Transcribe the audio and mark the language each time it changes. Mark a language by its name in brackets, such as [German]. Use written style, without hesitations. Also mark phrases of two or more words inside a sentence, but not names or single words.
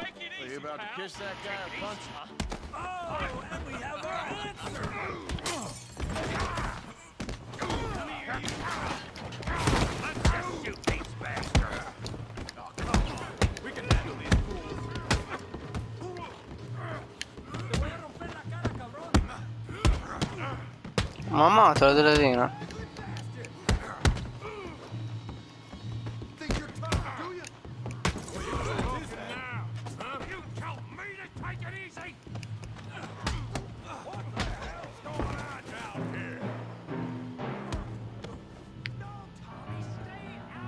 [English] Take it easy, Are you about to kiss that guy or punch him? Oh, and we have our answer! Come here, you! Let's just shoot these bastards! Oh, come on! We can handle these fools! [Spanish] Te voy a romper la cara, cabrón! ما ماتوا الذين [English] Think you're tough, do you? You tell me to take it easy! What the hell's going on down here? No, Tommy, stay out!